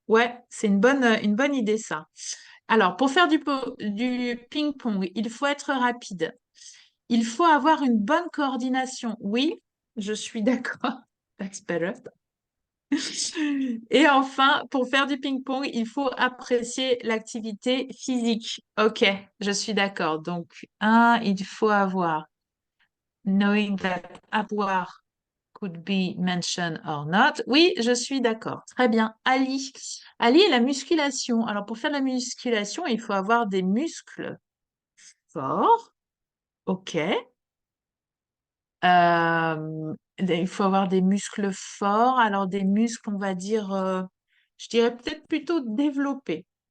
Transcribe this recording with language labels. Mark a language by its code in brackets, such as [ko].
[fr] Ouais, c'est une bonne idée, ça. Alors, pour faire du ping-pong, il faut être rapide. Il faut avoir une bonne coordination. Oui, je suis d'accord. [en] That's better. [fr] Et enfin, pour faire du ping-pong, il faut apprécier l'activité physique. Ok, je suis d'accord. Donc, il faut avoir. [en] Knowing that avoir could be mentioned or not. [fr] Oui, je suis d'accord. Très bien. Ali. Ali et la musculation. Alors, pour faire de la musculation, il faut avoir des muscles forts. OK. Il faut avoir des muscles forts. Alors, des muscles, on va dire, je dirais peut-être plutôt développés.